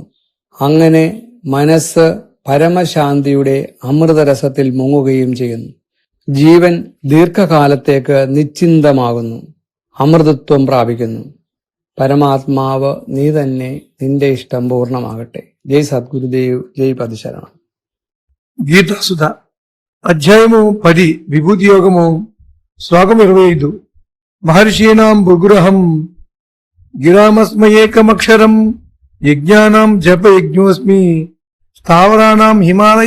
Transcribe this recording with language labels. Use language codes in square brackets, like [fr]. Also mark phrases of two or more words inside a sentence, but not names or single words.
[ml] അങ്ങനെ മനസ്സ് പരമശാന്തിയുടെ അമൃതരസത്തിൽ മുങ്ങുകയും ചെയ്യുന്നു. ജീവൻ ദീർഘകാലത്തേക്ക് നിശ്ചിന്തമാകുന്നു, അമൃതത്വം പ്രാപിക്കുന്നു. പരമാത്മാവ് നീ തന്നെ, നിന്റെ ഇഷ്ടം പൂർണ്ണമാകട്ടെ. ജയ് സദ്ഗുരുദേവ്, ജയ് പതിശരണം. [te] గీతాసుధ అధ్యాయము 10 విభూతి యోగము శ్లోకం 25. [sa] మహర్షీణాం భృగురహం గిరామస్మయేకమక్షరం యజ్ఞానాం జప యజ్ఞోస్మి స్థావరాణాం హిమాలయ.